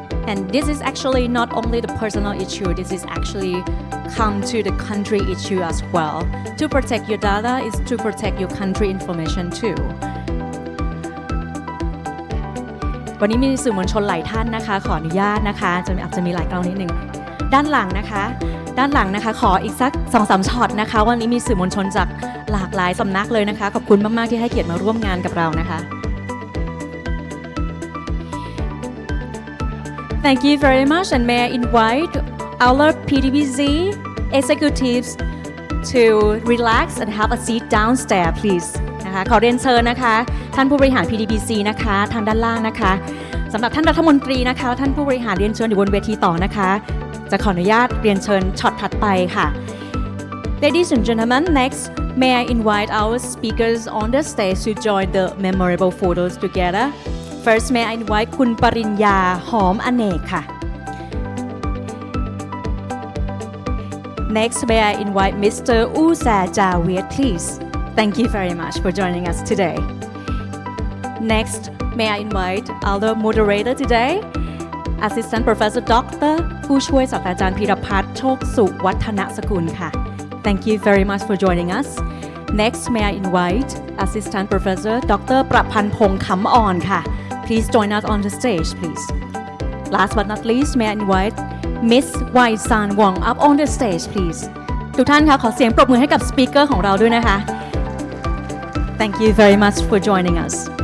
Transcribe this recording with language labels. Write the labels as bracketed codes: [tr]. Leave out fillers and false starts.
[en] And this is actually not only the personal issue, this is actually come to the country issue as well. To protect your data is to protect your country information too. [th] วันนี้มีสื่อมวลชนหลายท่านนะคะขออนุญาตนะคะอาจจะมีหลายกล้องนิดนึงด้านหลังนะคะขออีกสัก 2-3 ช็อตนะคะวันนี้มีสื่อมวลชนจากหลากหลายสำนักเลยนะคะขอบคุณมากๆที่ให้เกียรติมาร่วมงานกับเรานะคะ [en] Thank you very much, and may I invite our PDPC executives to relax and have a seat downstairs, please. [th] นะคะขอเรียนเชิญนะคะท่านผู้บริหาร PDPC นะคะทางด้านล่างนะคะสำหรับท่านรัฐมนตรีนะคะท่านผู้บริหารเรียนเชิญอยู่บนเวทีต่อนะคะจะขออนุญาตเรียนเชิญช็อตถัดไปค่ะ [en] Ladies and gentlemen, next may I invite our speakers on the stage to join the memorable photos together.First, may I invite คุณปริญญาหอมอเนกค่ะ Next, may I invite Mr. U Sa Javiet, please. Thank you very much for joining us today. Next, may I invite our moderator today, Assistant Professor Dr. ผู้ช่วยศาสตราจารย์พีรพัฒน์โชคสุวัฒนสกุลค่ะ Thank you very much for joining us. Next, may I invite Assistant Professor Dr. ประพันธ์พงษ์ขำอ่อนค่ะPlease join us on the stage, please. Last but not least, may I invite Miss Wai San Wong up on the stage, please. [th] ทุกท่านคะขอเสียงปรบมือให้กับสปีกเกอร์ของเราด้วยนะคะ [en] Thank you very much for joining us.